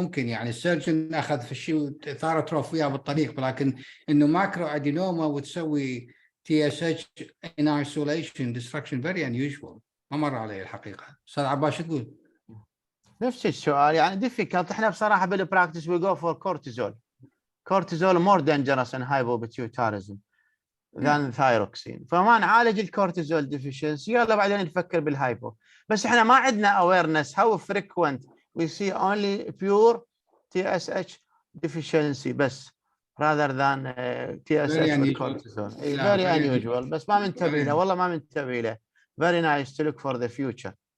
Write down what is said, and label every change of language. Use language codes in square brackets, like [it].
[ar] ممكن يعني السيرجن أخذ في الشيء ثارتروف فيها بالطريق، لكن إنه ماكرو أدينوما وتسوي [en] TSH in isolation destruction very unusual [ar] ما مر علي الحقيقة. أستاذ عباس شو تقول؟ نفس السؤال يعني difficult. احنا بصراحة بالبراكتس [en] we go for cortisol more dangerous in hypopituitarism than thyroxine. [ar] فما نعالج الكورتيزول deficiency يلا بعدين نفكر بالهايبو. بس احنا ما عندنا [en] awareness how frequent we see only pure TSH deficiency بس rather than TSH with cortisol. Very unusual. [ar] بس ما منتبه له والله ما منتبه له. [en] Very nice to look for the future.